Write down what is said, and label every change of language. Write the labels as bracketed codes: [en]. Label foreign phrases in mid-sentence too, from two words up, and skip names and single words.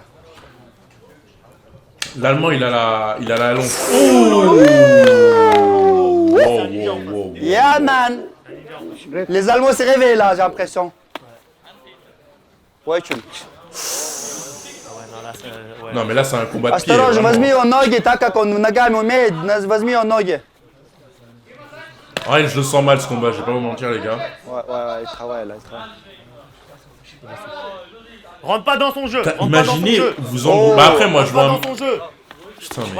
[fr] L'Allemand, il a la longue. Oh. [en] Yeah man. [fr] Les Allemands s'est réveillés là, j'ai l'impression. Ouais, tu... Non mais là c'est un combat de pied. [ru] Осторожно, возьми его ноги, так как он ногами умеет, возьми его ноги. [fr] Ouais, je le sens mal ce combat, je vais pas vous mentir les gars. Ouais, il travaille là, il travaille. Rentre pas dans son jeu. Imaginez, vous en... Bah après moi je vois... Dans son jeu. Putain mais...